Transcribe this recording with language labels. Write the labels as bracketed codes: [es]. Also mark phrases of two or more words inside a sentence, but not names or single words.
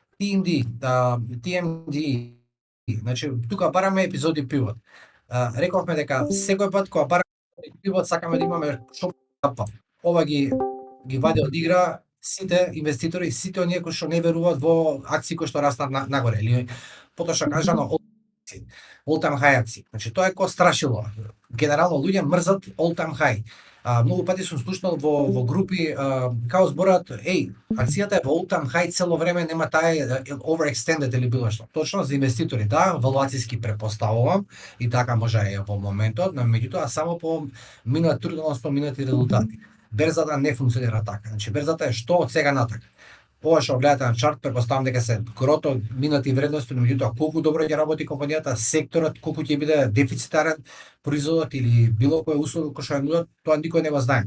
[mk] TMD, значи тука бараме епизоди пивот. Рековме дека секој пат кога бараме пивот сакаме да имаме шоп капа. Ова ги вади од игра сите инвеститори, сите оние кои што не веруваат во акции кои што растат нагоре или потоа кажано [en] all time high [mk] акции. Значи тоа е ко страшило. Генерално луѓе мрзат [en] all time high. [mk] Многу пати сум слушнал во групи као зборат, акцијата е во [en] all-time high [mk] цело време, нема таа overextended или било што. Точно за инвеститори, да, валуацијски претпоставувам и така може е во моментот, но меѓутоа само по минат труд, односно минати резултати. Берзата не функционира така. Значи берзата е што од сега натака. Ова што гледате на чарт, претпоставам дека се грото минати вредности, но меѓутоа колку добро ќе работи компанијата, секторот, колку ќе биде дефицитарен производот или било која услуга која што ја нудат, тоа никој не го знае.